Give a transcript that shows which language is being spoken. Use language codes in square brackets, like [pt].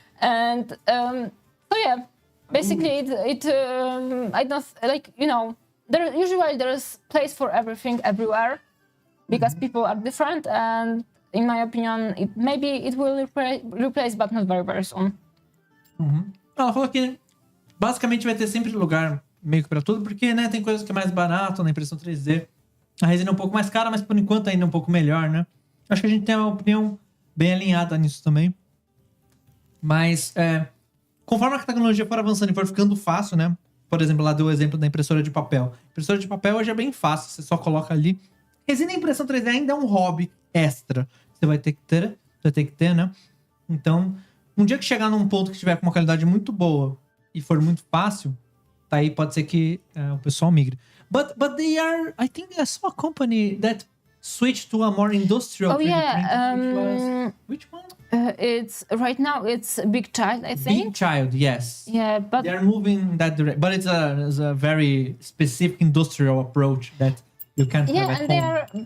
[en] And so, yeah, basically, I don't, like, you know, usually there is place for everything everywhere. Because people are different, and in my opinion, it will replace, but not very, very soon. [pt] Ela falou que basicamente vai ter sempre lugar meio que pra tudo, porque, né, tem coisas que é mais barato na impressão 3D. A resina é um pouco mais cara, mas por enquanto ainda é um pouco melhor, né? Acho que a gente tem uma opinião bem alinhada nisso também. Mas, conforme a tecnologia for avançando e for ficando fácil, né? Por exemplo, lá deu o exemplo da impressora de papel. Impressora de papel hoje é bem fácil, você só coloca ali. Resina e impressão 3D ainda é um hobby extra. Você vai ter que ter, né? Então, um dia que chegar num ponto que estiver com uma qualidade muito boa e for muito fácil, tá aí, pode ser que o pessoal migre. [en] But they are, I think I saw a company that switched to a more industrial 3D printing, which one? Right now it's Big Child, I think. Big Child, yes. Yeah, but they're moving in that direction. But it's a very specific industrial approach that you can't have at home.